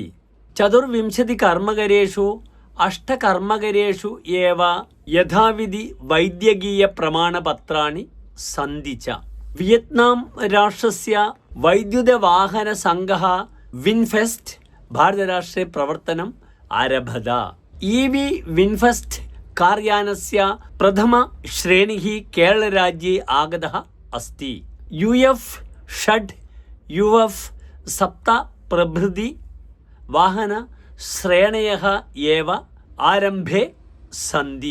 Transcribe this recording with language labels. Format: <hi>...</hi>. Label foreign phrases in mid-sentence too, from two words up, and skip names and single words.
<sa>24 കർമ്മകരേഷു 8 കർമ്മകരേഷു ഏവ യഥാവിധി വൈദ്യകീയ പ്രമാണപത്രാണി സന്തി ച। വിയറ്റ്നാം രാഷ്ട്രസ്യ വൈദ്യുത വാഹന സംഘഃ വിൻഫെസ്റ്റ് ഭാരതരാഷ്ട്രെ പ്രവർത്തനം ആരഭത। ഇവി വിൻഫെസ്റ്റ് कार्यानस्य प्रथम श्रेणिः केरळराज्ये आगतः अस्ति। UF-8 UF-7 प्रभृति वाहन श्रेणयः एव आरम्भे सन्ति।</sa>